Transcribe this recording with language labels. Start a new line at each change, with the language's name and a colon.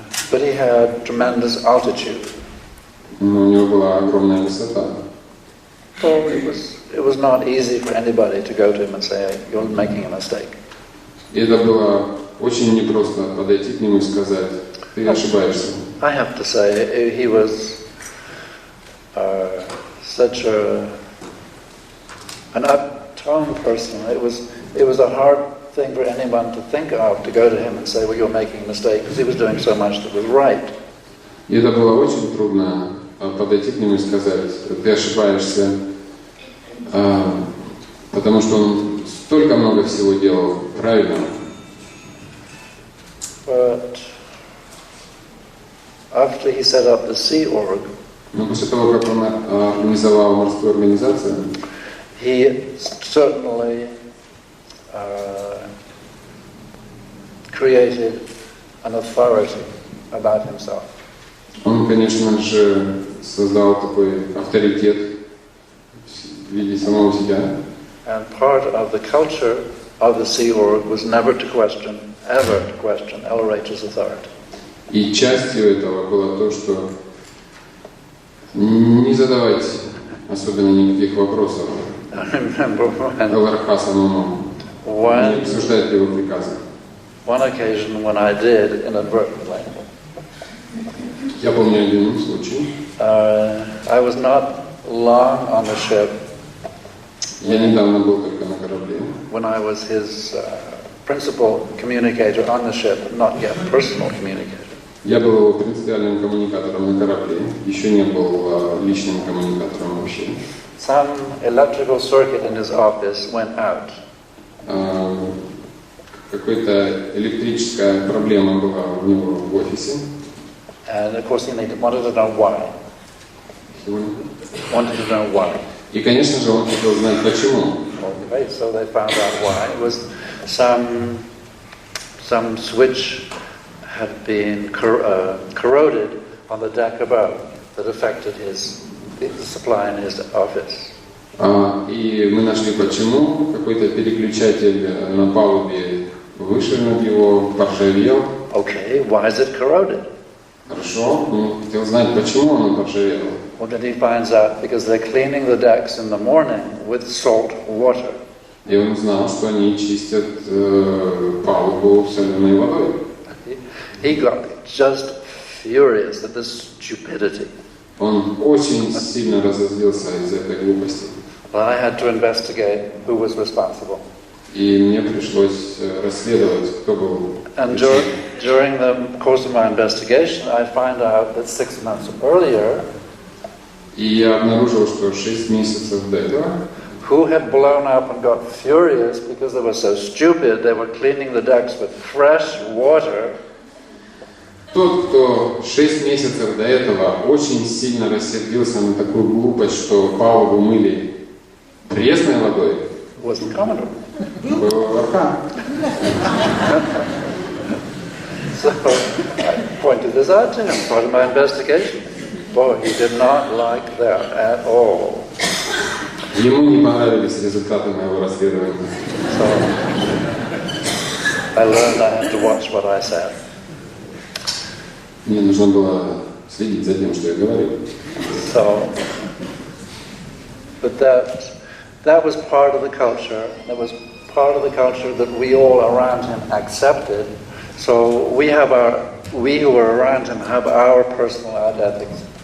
English: But he had tremendous altitude.
Russian: Но у него была огромная высота.
English: So it was not easy for anybody to go to him and say, you're making a mistake.
Russian: И это было очень непросто подойти к нему и сказать, ты ошибаешься.
English: I have to say, he was such an up-tone person. It was a hard thing for anyone to think of, to go to him and say, well, you're making a mistake, because he was doing so much that was right.
Russian: И это было очень трудно подойти к нему и сказать, ты ошибаешься, потому что он столько много всего делал правильно.
English: But after he set up the Sea Org,
Russian: Но после того, как он организовал морскую организацию,
English: he certainly created an authority about himself.
Russian: он, конечно же, создал такой авторитет в виде самого себя.
English: And part of the culture of the Sea Org was never to question LRH's authority.
Russian: И частью этого было то, что не задавать особенно никаких вопросов
English: I remember
Russian: ЛРХ самому, не обсуждать его приказы.
English: one occasion when I did inadvertently.
Russian: Я помню один случай.
English: I was not long on the ship
Russian: Я недавно был только на корабле.
English: when I was his principal communicator on the ship, not yet personal communicator.
Russian: Я был его принципиальным коммуникатором на корабле, еще не был личным коммуникатором вообще.
English: Some electrical circuit in his office went out.
Russian: Какая-то электрическая проблема была у него в офисе.
English: And of course he wanted to know why. Wanted to know why.
Russian: И, конечно же, он хотел знать, почему.
English: Okay, so they found out why. It was some switch had been corroded on the deck above that affected the supply in his office.
Russian: И мы нашли, почему. Какой-то переключатель на палубе выше над его поржавел.
English: Okay, why is it corroded?
Russian: Хорошо, он хотел знать, почему он поржавел.
English: Well, then he finds out because they're cleaning the decks in the morning with salt water.
Russian: И он узнал, что они чистят палубу соленой водой.
English: He got just furious at this stupidity.
Russian: Он очень сильно разозлился из-за этой глупости.
English: Well, I had to investigate who was responsible.
Russian: И мне пришлось расследовать, кто был.
English: And during the course of my investigation, I found out that 6 months earlier,
Russian: И я обнаружил, что 6 месяцев до этого
English: who had blown up and got furious because they were so stupid, they were cleaning the decks with fresh water.
Russian: тот, кто 6 месяцев до этого очень сильно рассердился на такую глупость, что палубу мыли пресной водой,
English: Was the commodore.
Russian: был Вархан.
English: So I pointed this out to him, part of my investigation. Boy, he did not like that at all.
Russian: Ему не понравились результаты моего расследования.
English: So I learned I had to watch what I said.
Russian: Мне нужно было следить за тем, что я говорил.
English: So, but that was part of the culture. That was part of the culture that we all around him accepted. So we who were around him have our personal ethics.